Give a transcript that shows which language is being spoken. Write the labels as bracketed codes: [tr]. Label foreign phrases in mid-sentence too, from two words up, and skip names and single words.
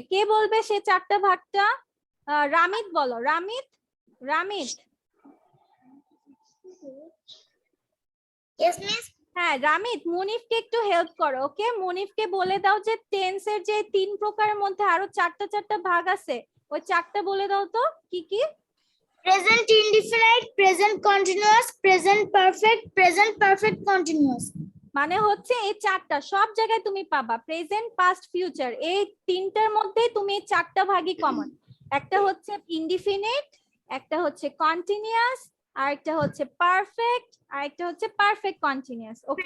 [bn] কে বলবে সে চারটা ভাগটা? রামিত বলো, রামিত, রামিত। [en] Yes, miss. [bn] হ্যাঁ রামিত, মুনিফকে একটু হেল্প করো। ওকে, মুনিফকে বলে দাও যে টেন্সের যে 3 প্রকারের মধ্যে আরো চারটা ভাগ আছে, ওই চারটা বলে দাও তো কি কি। [en] Present indefinite, present continuous, present perfect continuous. [bn] মানে হচ্ছে এই চারটা সব জায়গায় তুমি পাবা, [en] present past future, [bn] এই তিনটার মধ্যে তুমি চারটা ভাগই কমন। একটা হচ্ছে ইনডিফিনিট, একটা হচ্ছে কন্টিনিউয়াস, আর একটা হচ্ছে পারফেক্ট, আর একটা হচ্ছে [en] perfect continuous. [bn] ওকে,